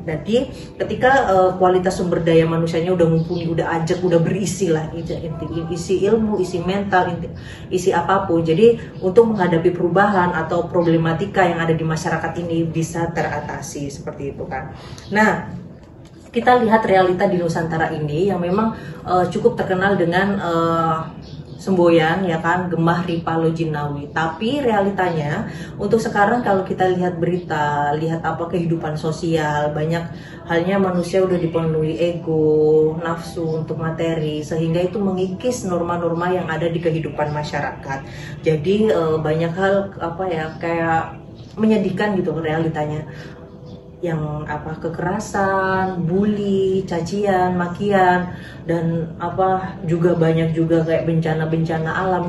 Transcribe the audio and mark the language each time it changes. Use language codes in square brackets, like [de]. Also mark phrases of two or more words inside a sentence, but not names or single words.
[id] Jadi ketika kualitas sumber daya manusianya udah mumpuni, udah ajak, udah berisi lah, isi ilmu, isi mental, isi apapun. Jadi untuk menghadapi perubahan atau problematika yang ada di masyarakat ini bisa teratasi, seperti itu kan. Nah, kita lihat realita di Nusantara ini yang memang cukup terkenal dengan semboyan ya kan, [jv] gemah ripalo jinawi. [id] Tapi realitanya untuk sekarang kalau kita lihat berita, lihat apa kehidupan sosial, banyak halnya manusia udah dipenuhi ego, nafsu untuk materi, sehingga itu mengikis norma-norma yang ada di kehidupan masyarakat. Jadi banyak hal apa ya, kayak menyedihkan gitu realitanya, yang apa, kekerasan, bully, cacian, makian, dan apa juga banyak juga kayak bencana-bencana alam.